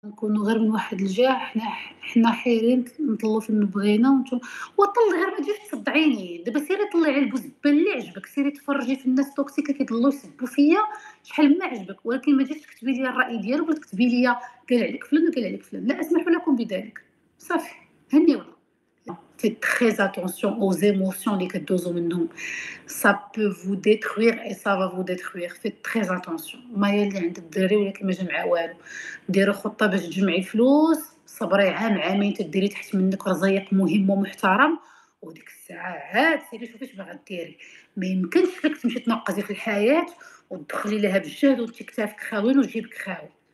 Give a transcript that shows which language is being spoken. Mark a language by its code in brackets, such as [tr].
[ar] نكونوا غير من واحد الجهة حنا حايرين نطلّوا فين بغينا وطلّي غير ما تجيش تصدعيني، دابا سيري طلّعي على البوزبال اللي عجبك، سيري تفرجي في الناس توكسيك كيضلوا يسبّوا فيّا شحال ما عجبك، ولكن ما تجيش تكتبي لي الرأي ديالك ولا تكتبي لي قال عليك فلان وقال عليك فلان، لا أسمح لكم بذلك، صافي هنيولا. [fr] Faites très attention aux émotions [ar] اللي كدوزو منهم. [fr] Ça peut vous détruire et ça va vous détruire. Faites très attention. [ar] ما هي اللي عند الدراري ولكن ما جمعها والو. ديري خطة باش تجمعي فلوس، صبري عام عامين تديري تحت منك رزيق مهم ومحترم، وديك الساعة عاد سيري شوفي اش باغا ديري. ما يمكنش لك تمشي تنقزي في الحياة وتدخلي لها بالجهد وانت كتافك خاويين وجيبك خاوي.